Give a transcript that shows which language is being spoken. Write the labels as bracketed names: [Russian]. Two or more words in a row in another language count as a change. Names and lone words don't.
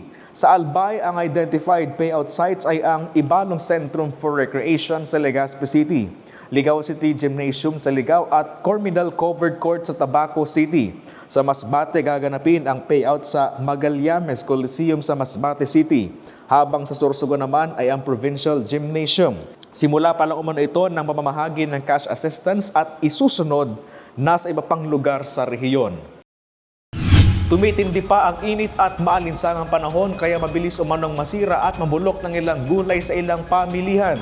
[Filipino] Sa Albay, ang [English] identified payout sites [Filipino] ay ang Ibalong Centrum for Recreation sa Legazpi City, Ligao City Gymnasium sa Ligao at Cormidal Covered Court sa Tabaco City. Sa Masbate, gaganapin ang payout sa Magallanes Coliseum sa Masbate City, habang sa Sorsogon naman ay ang Provincial Gymnasium. Simula pa lang umano ito ng pamamahagi ng [English] cash assistance [Filipino] at isusunod na sa iba pang lugar sa rehiyon. Tumitindi pa ang init at maalinsangang panahon kaya mabilis umanong masira at mabulok ng ilang gulay sa ilang pamilihan.